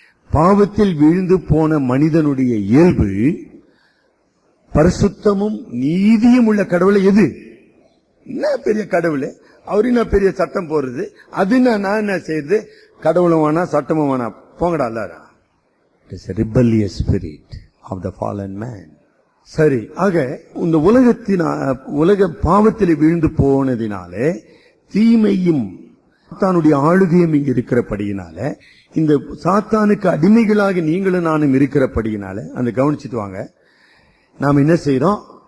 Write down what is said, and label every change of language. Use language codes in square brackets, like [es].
[ta] பாவத்தில் வீழ்ந்து போன மனிதனுடைய இயல்பு பரிசுத்தமும் நீதியும் உள்ள கடவுளை எது? என்ன பெரிய கடவுள், அவரு என்ன பெரிய சட்டம் போடுறது, அது நான் என்ன செய்யறது, கடவுளும் வேணா சட்டமும் வேணா, போங்கடா எல்லாரும். [en] It is a rebellious spirit of the fallen man. [ta] சரி, ஆக இந்த உலக பாவத்தில் வீழ்ந்து போனதினாலே, தீமையும் சாத்தானுடைய ஆளுகையும் இங்கு இருக்கிறபடியினால, இந்த சாத்தானுக்கு அடிமைகளாக நீங்களும் நானும் இருக்கிறபடியினால, அந்த கவனிச்சுட்டு வாங்க, நாம் என்ன செய்யறோம்?